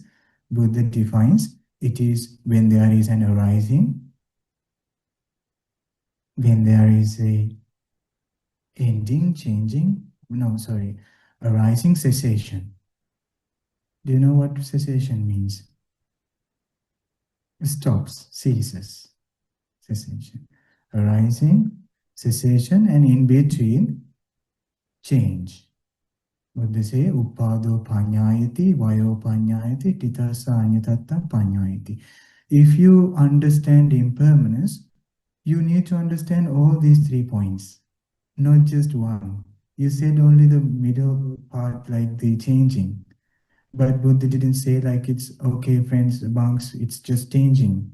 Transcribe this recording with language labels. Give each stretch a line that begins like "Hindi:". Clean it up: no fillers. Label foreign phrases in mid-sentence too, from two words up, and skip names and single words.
English: Buddha defines it is when there is an arising, when there is a ending, changing, arising, cessation. Do you know what cessation means? Stops, ceases, cessation. Arising, cessation, and in between, change. What they say,
Pali: upado panyayati, vayo panyayati, titasanyatatta panyayati.
English: If you understand impermanence, you need to understand all these 3 points, not just one. You said only the middle part, like the changing. But Buddha didn't say like it's okay, friends, monks, it's just changing.